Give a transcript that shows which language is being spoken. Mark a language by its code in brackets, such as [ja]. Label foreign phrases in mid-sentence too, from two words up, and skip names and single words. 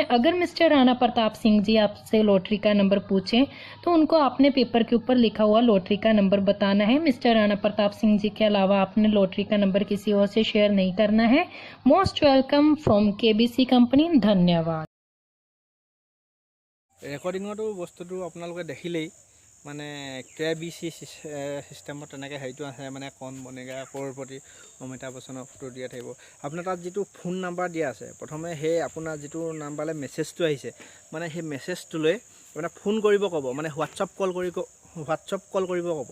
[hi] अगर मिस्टर राणा प्रताप सिंह जी आपसे लॉटरी का नंबर पूछें तो उनको आपने पेपर के ऊपर लिखा हुआ लॉटरी का नंबर बताना है। मिस्टर राणा प्रताप सिंह जी के अलावा आपने लॉटरी का नंबर किसी और से शेयर नहीं करना है। [en] most welcome from KBC company. [hi] धन्यवाद। [as] ৰেকৰ্ডিঙতো বস্তুটো আপোনালোকে দেখিলেই KBC চিষ্টেমত তেনেকৈ হেৰিটো আছে, কৌন বনেগা কৌড়পতি, অমিতাভ বচ্চনৰ ফটো দিয়া থাকিব। আপোনাৰ তাত যিটো ফোন নাম্বাৰ দিয়া আছে, প্ৰথমে সেই আপোনাৰ যিটো নাম্বাৰলৈ মেছেজটো আহিছে সেই মেছেজটোলৈ ফোন কৰিব ক'ব, হোৱাটছআপ কল কৰিব ক'ব।